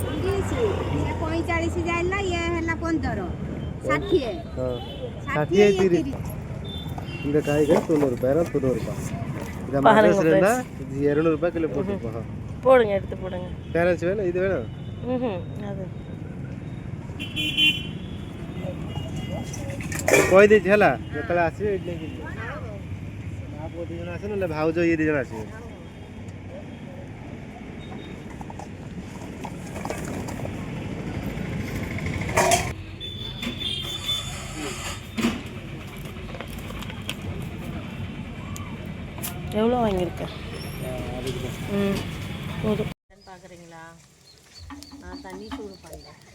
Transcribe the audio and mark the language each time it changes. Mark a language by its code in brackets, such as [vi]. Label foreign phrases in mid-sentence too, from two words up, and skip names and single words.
[or] 45 ଯାଇଲା, ଇଏ ହେଲା 15, 60 [ta] 60 30 இந்த காய்கறி 90 ரூபாய் 90 ரூபாய். இந்த மசாலா இருந்தா 200 ரூபாய் கிலோ போட்டுப்போம். போடுங்க, எடுத்து போடுங்க. பேரண்ட்ஸ் வேணும், இது வேணும். அது [or] କହିଦେଇଛି ହେଲା, ଯେତେବେଳେ ଆସିବେ ଏଇଠି ନେଇକି ଯିବେ. ମା ପୁଅ 2 ଜଣ ଆସିବେ, ନହେଲେ ଭାଉଜ ଇଏ 2 ଜଣ ଆସିବେ. [ta] எவ்வளோ வாங்கியிருக்கேன்? போதும். பார்க்குறீங்களா? நான் தண்ணி சூடு பண்ணேன்.